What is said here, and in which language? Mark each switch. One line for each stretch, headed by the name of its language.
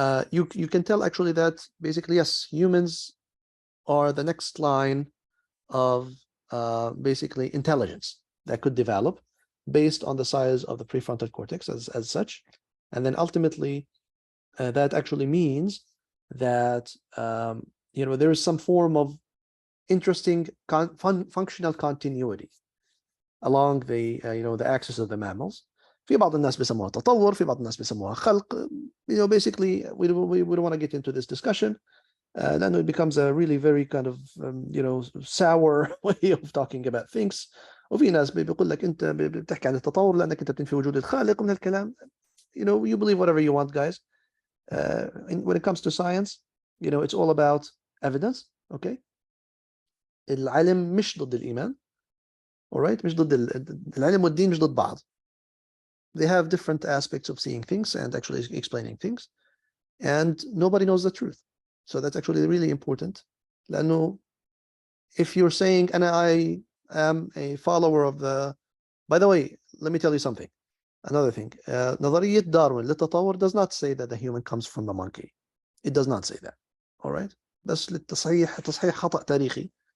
English: you can tell actually that basically, yes, humans are the next line of basically intelligence that could develop based on the size of the prefrontal cortex as such. And then ultimately, that actually means that there is some form of interesting functional continuity along the the axis of the mammals.
Arabic: في بعض الناس بيسموها تطور، في بعض الناس بيسموها خلق.
English: Basically we don't want to get into this discussion. Then it becomes a really very kind of sour way of talking about things.
Arabic: وفي ناس بيقول لك انت بتحكي عن التطور لانك انت بتنفي وجود الخالق من الكلام.
English: You believe whatever you want, guys. When it comes to science, it's all about evidence.
Arabic: Okay. العلم مش ضد الإيمان. Alright, مش ضد العلم والدين مش ضد بعض.
English: They have different aspects of seeing things and actually explaining things, and nobody knows the truth. So that's actually really important. لأنه if you're saying I am a follower of the, by the way, let me tell you something. Another thing,
Arabic: نظرية داروين للتطور
English: does not say that the human comes from the monkey. It does not say that.
Arabic: Alright, بس للتصحيح خطأ تاريخي.